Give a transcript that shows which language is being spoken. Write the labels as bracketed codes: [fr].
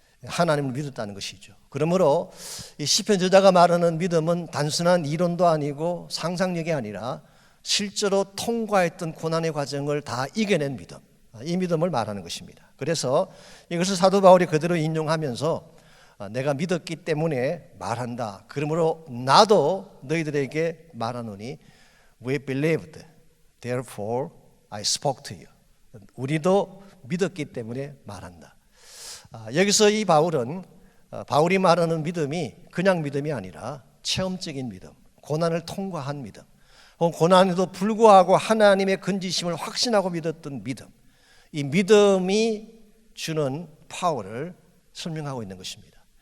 [ko] 하나님을 믿었다는 것이죠. 그러므로 이 시편 저자가 말하는 믿음은 단순한 이론도 아니고 상상력이 아니라 실제로 통과했던 고난의 과정을 다 이겨낸 믿음, 이 믿음을 말하는 것입니다. 그래서 이것을 사도 바울이 그대로 인용하면서 내가 믿었기 때문에 말한다. 그러므로 나도 너희들에게 말하노니 [en] We believed, therefore I spoke to you. [ko] 우리도 믿었기 때문에 말한다. 여기서 이 바울이 말하는 믿음이 그냥 믿음이 아니라 체험적인 믿음, 고난을 통과한 믿음, 고난에도 불구하고 하나님의 건지심을 확신하고 믿었던 믿음, 이 믿음이 주는 파워를 설명하고 있는 것입니다.